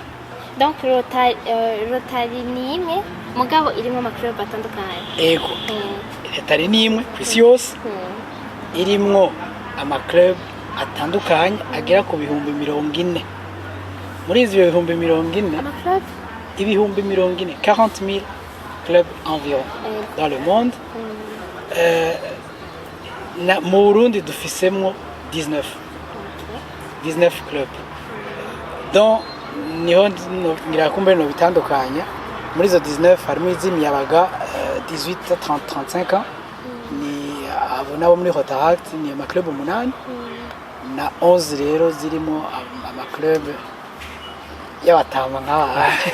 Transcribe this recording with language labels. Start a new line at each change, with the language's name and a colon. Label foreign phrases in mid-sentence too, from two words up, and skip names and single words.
Rundi: Donc Rotary ni imwe mugabo irimwo ama club atandukanye. Ego. Rotary ni imwe ku isi yose. Irimwo ama club atandukanye agera ku bihumbi 40. Muri izo bihumbi 40 ama club ibihumbi 40,
French: 40,000 clubs environ dans le monde.
Rundi: Mu Burundi dufisemwo 19 clubs. Donc niho ngira kumbe no bitandukanya muri zo 19 harimo iz'imiyabaga 18 30 35 ans ni abo nabo muri Rotary ni ama club 8 na 11 rero zirimo ama club y'abatama nk'aba.